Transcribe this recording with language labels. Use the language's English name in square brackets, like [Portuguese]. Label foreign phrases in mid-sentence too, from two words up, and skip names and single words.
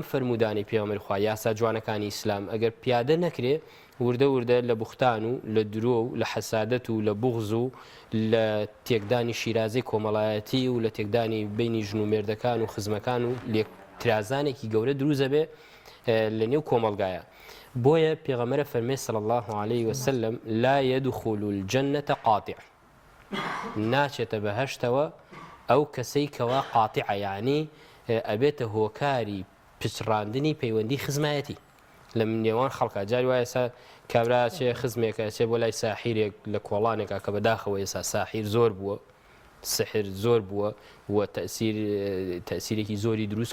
[Central Kurdish] فەرمودانی پێغەمبەری خوا یاسا جوانەکانی ئیسلام ئەگەر پیادە نەکرێ وردە وردە لە بوختان و لە درۆ و لە حەسادەت و لە بوغز و لە تێکدانی شیرازەی کۆمەڵایەتی و لە تێکدانی بینی ژن و مێردەکان و خزمەکان و لێکترازانێکی گەورە دروزە بێ لە نێو کۆمەلگایە بۆیە پێغەمبەر فەرمێ [Arabic] صلی الله علیه وسلم لا يدخل الجنة قاطع [Central Kurdish] ناچێتە بەهەشتەوە ئەو کەسەی کەوا قاتعە یعنی ئەبێتە هۆکاری پچڕاندنی پەیوەندی خزمایەتی لە نێوان خەڵکە جاری وایە ئێستا کابرا چێ خزمێکە چێ بۆ لای ساحیرێک لە کۆڵانێکە کە بەداخەوە ئێستا ساحیر زۆر بووە سحر زۆر بووە و تەسیرێکی زۆری دروست